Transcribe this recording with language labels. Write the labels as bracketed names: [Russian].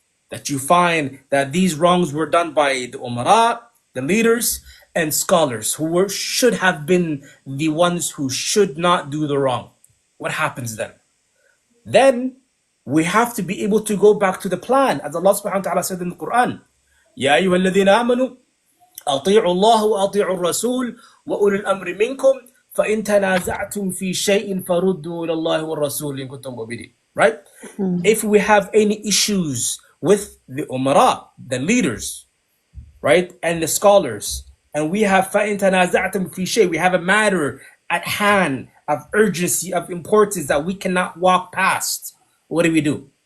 [English] That you find that these wrongs were done by the umara, the leaders, and scholars who should have been the ones who should not do the wrong. What happens then? Then we have to be able to go back to the plan, as Allah subhanahu wa ta'ala said in the Quran. [Arabic] يا أيها الذين آمنوا أطيعوا الله وأطيعوا الرسول وأولي الأمر منكم فإن تنازعتم في شيء فردوا إلى الله والرسول إن كنتم مؤمنين. [English] Right? If we have any issues with the umara, the leaders, right, and the scholars, and we have [Arabic] فَإِن تَنَازَعْتُمْ فِي شَيْءٍ, [English] we have a matter at hand of urgency, of importance that we cannot walk past, what do?